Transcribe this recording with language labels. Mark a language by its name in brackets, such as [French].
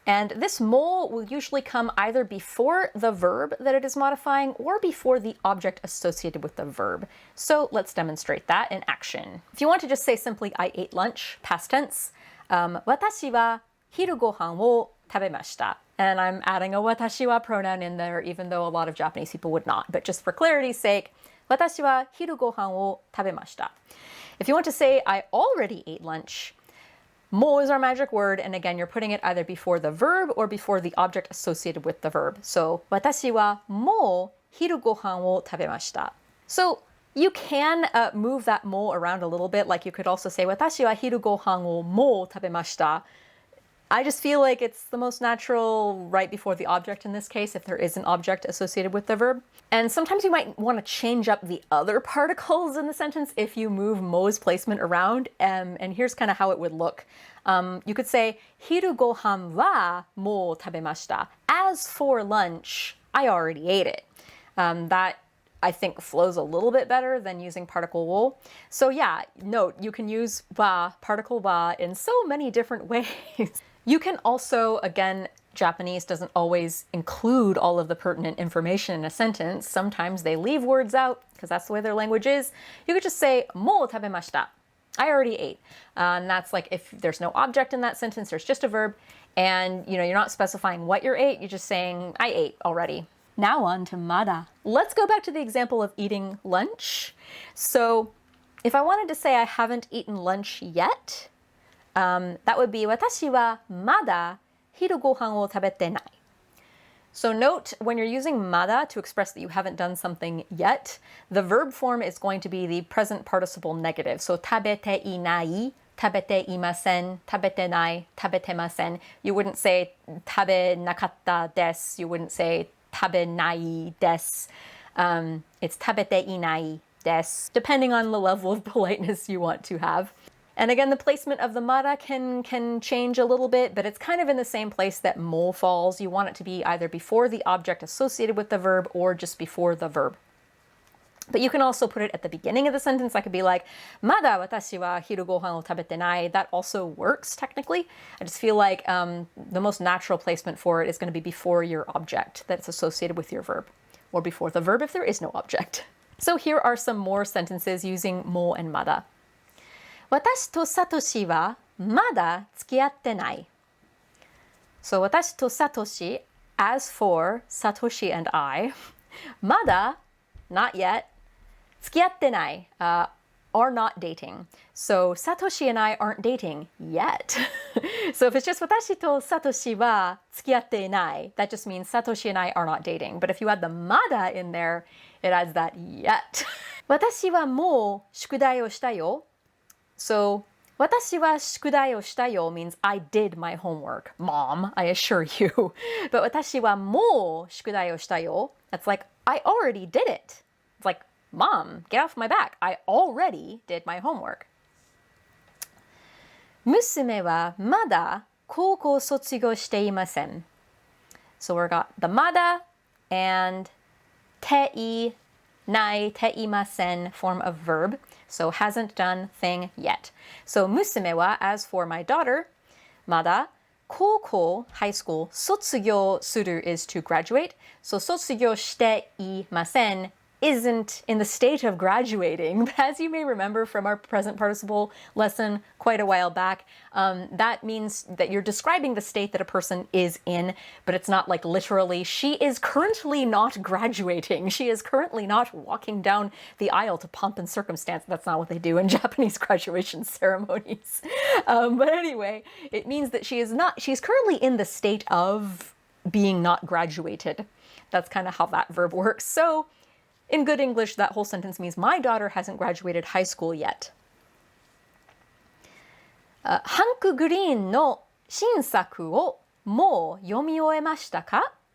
[English] And this mo will usually come either before the verb that it is modifying or before the object associated with the verb. So let's demonstrate that in action. If you want to just say simply, I ate lunch, past tense, [Japanese] 私は昼ご飯を食べました. [English] And I'm adding a watashi wa pronoun in there, even though a lot of Japanese people would not. But just for clarity's sake, [Japanese] 私は昼ご飯を食べました. [English] If you want to say, I already ate lunch, mo is our magic word, and again, you're putting it either before the verb or before the object associated with the verb. [Japanese] So, 私はもう昼ご飯を食べました. [English] So, you can move that mo around a little bit, like you could also say, [Japanese] 私は昼ご飯をもう食べました. [English] I just feel like it's the most natural right before the object in this case, if there is an object associated with the verb. And sometimes you might want to change up the other particles in the sentence if you move mo's placement around. And here's kind of how it would look. You could say, [Japanese] 昼ご飯はもう食べました. [English] As for lunch, I already ate it. That I think flows a little bit better than using particle wo. So yeah, note, you can use wa, particle wa, in so many different ways. You can also, again, Japanese doesn't always include all of the pertinent information in a sentence. Sometimes they leave words out because that's the way their language is. You could just say, [Japanese] mo tabemashita. [English] I already ate. And that's like if there's no object in that sentence, there's just a verb. And you're not specifying what you ate, you're just saying, I ate already. Now on to mada. Let's go back to the example of eating lunch. So if I wanted to say I haven't eaten lunch yet, that would be [Japanese] 私はまだ昼ご飯を食べてない. [English] So note, when you're using mada to express that you haven't done something yet, the verb form is going to be the present participle negative. [Japanese] So 食べていない, 食べていません, 食べてない, 食べてません. [English] You wouldn't say [Japanese] 食べなかったです. [English] You wouldn't say [Japanese] 食べないです. [English] It's [Japanese] 食べていないです, [English] depending on the level of politeness you want to have. And again, the placement of the mada can change a little bit, but it's kind of in the same place that mo falls. You want it to be either before the object associated with the verb or just before the verb. But you can also put it at the beginning of the sentence. That could be like, [Japanese] まだ私は昼ご飯を食べてない. [English] That also works, technically. I just feel like the most natural placement for it is going to be before your object that's associated with your verb, or before the verb if there is no object. So here are some more sentences using mo and mada. [Japanese] 私とサトシはまだ付き合ってない. [English] So [Japanese] 私とサトシ, [English] as for Satoshi and I, まだ, not yet, [Japanese] 付き合ってない, [English] are not dating. So Satoshi and I aren't dating yet. So if it's just [Japanese] 私とサトシは付き合っていない, [English] that just means Satoshi and I are not dating. But if you add the mada in there, it adds that yet. [Japanese] 私はもう宿題をしたよ. [English] So [Japanese] 私は宿題をしたよ [English] means I did my homework. Mom, I assure you. But [Japanese] 私はもう宿題をしたよ, [English] that's like, I already did it. It's like, Mom, get off my back. I already did my homework. [Japanese] 娘はまだ高校卒業していません. [English] So we've got the mada and ていない, ていません form of verb. So hasn't done thing yet. So 娘は, as for my daughter, まだ高校, high school, 卒業する is to graduate. So [Japanese] 卒業していません [English] isn't in the state of graduating. But as you may remember from our present participle lesson quite a while back, that means that you're describing the state that a person is in, but it's not like literally, she is currently not graduating. She is currently not walking down the aisle to pomp and circumstance. That's not what they do in Japanese graduation ceremonies. But anyway, it means that she's currently in the state of being not graduated. That's kind of how that verb works. So in good English, that whole sentence means my daughter hasn't graduated high school yet. [Japanese] ハンク・グリーンの新作をもう読み終えましたか?